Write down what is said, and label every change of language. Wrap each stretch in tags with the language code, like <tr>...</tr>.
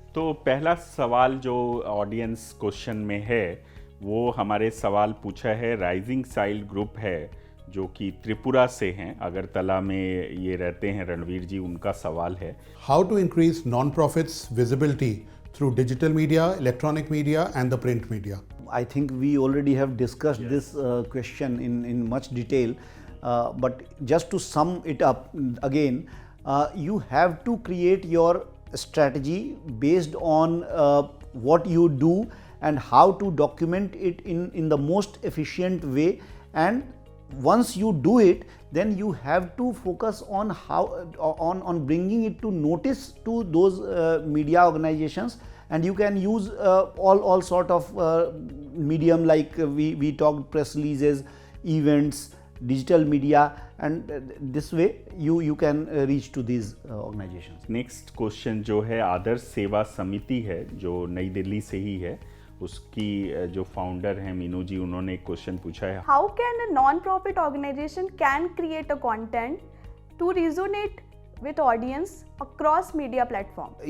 <hi>तो पहला सवाल जो</hi> <en>audience question</en> <hi>में है वो हमारे सवाल पूछा है राइजिंग साइल ग्रुप है जो कि त्रिपुरा से हैं, अगरतला में ये रहते हैं। रणवीर जी, उनका सवाल है</hi> <en>How to increase non profits visibility through digital media, electronic media and the print media. I think we already have discussed this question in much detail, but just to sum it up again, you have to create your strategy based on what you do and how to document it in the most efficient way. And once you do it, then you have to focus on how on bringing it to notice to those media organizations. And you can use all sort of medium like we talked, press releases, events, digital media, and this way you can reach to these organizations. Next question</en> <hi>जो है आदर्श सेवा समिति है जो नई दिल्ली से ही है, उसकी जो फाउंडर हैं मीनू जी, उन्होंने एक क्वेश्चन पूछा है</hi> <en>How can a non profit organization can create a content to resonate with audience across media platform.</en>